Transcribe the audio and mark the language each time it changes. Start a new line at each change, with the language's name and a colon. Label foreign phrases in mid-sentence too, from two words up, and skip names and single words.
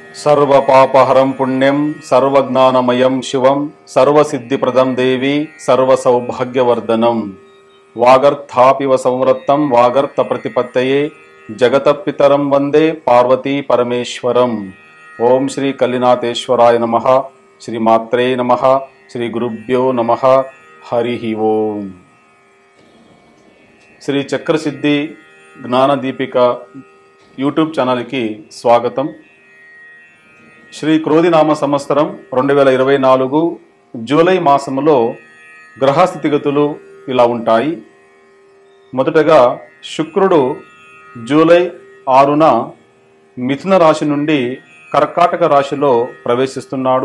Sanskrit: सर्वपापहरं पुण्यं सर्वज्ञानमयं शिवं सर्वसिद्धिप्रदं देवी सर्वसौभाग्यवर्धनं वागर्थापिव संवृत्तं वागर्थप्रतिपत्तये जगतपितरं वंदे पार्वती परमेश्वरं। ओम श्री कलिनाथेश्वराय नमः। श्री मात्रे नमः। श्री गुरुभ्यो नमः। हरि ओम।
Hindi: श्री चक्रसिद्धि ज्ञानदीपिका
English: YouTube channel
Hindi: की स्वागतम।
Telugu: శ్రీ క్రోధినామ సంవత్సరం 2024 జూలై మాసములో గ్రహ స్థితిగతులు ఇలా ఉంటాయి. మొదటగా శుక్రుడు జూలై 6న మిథున రాశి నుండి కర్కాటక రాశిలో ప్రవేశిస్తున్నాడు.